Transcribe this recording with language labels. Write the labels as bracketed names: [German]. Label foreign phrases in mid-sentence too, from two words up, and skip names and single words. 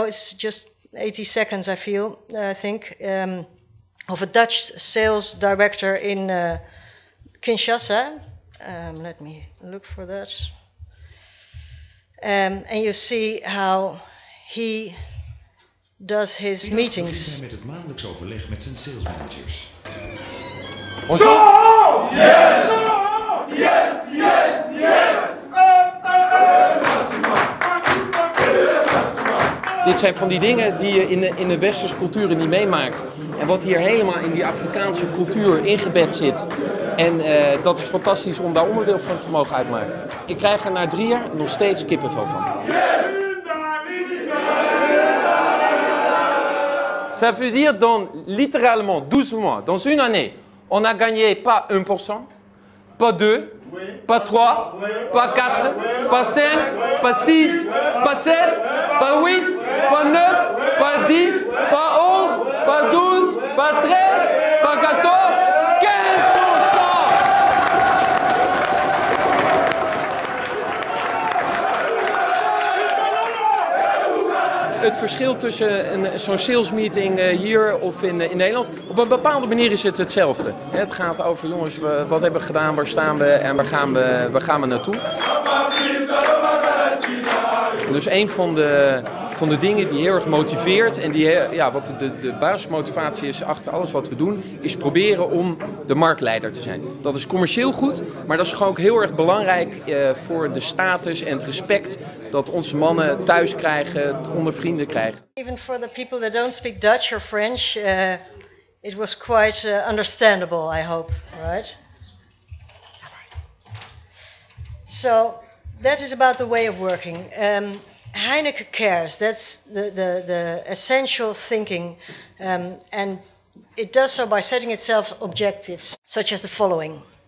[English] It's just 80 seconds, I think, of a Dutch sales director in Kinshasa. Let me look for that. And you see how he does his meetings. [Dutch] Met het maandelijks overleg met zijn sales managers. [English] So, yes! Yes, yes, yes! [Dutch] Dit zijn van die dingen die je in de westerse culturen niet meemaakt. En wat hier helemaal in die Afrikaanse cultuur ingebed zit. En dat is fantastisch om daar onderdeel van te mogen uitmaken. Ik krijg er na 3 jaar nog steeds kippenvel van. [French] Ça veut dire dans, littéralement, 12 mois, dans une année, on a gagné pas 1%, pas 2, pas 3, pas 4, pas 5, pas 6, pas 7, pas 8, pas 9, pas 10, pas 11, pas 12, pas 13, pas 14, 15%! [Dutch] Het verschil tussen zo'n salesmeeting hier of in Nederland, op een bepaalde manier is het hetzelfde. Het gaat over, jongens, wat hebben we gedaan, waar staan we en waar gaan we naartoe. Dus een van de dingen die heel erg motiveert en die, wat de basismotivatie is achter alles wat we doen, is proberen om de marktleider te zijn. Dat is commercieel goed, maar dat is gewoon ook heel erg belangrijk voor de status en het respect dat onze mannen thuis krijgen, onder vrienden krijgen. [English] Even for the people that don't speak Dutch or French, it was quite understandable, I hope, right? So that is about the way of working. Heineken cares. That's the essential thinking, and it does so by setting itself objectives, such as the following.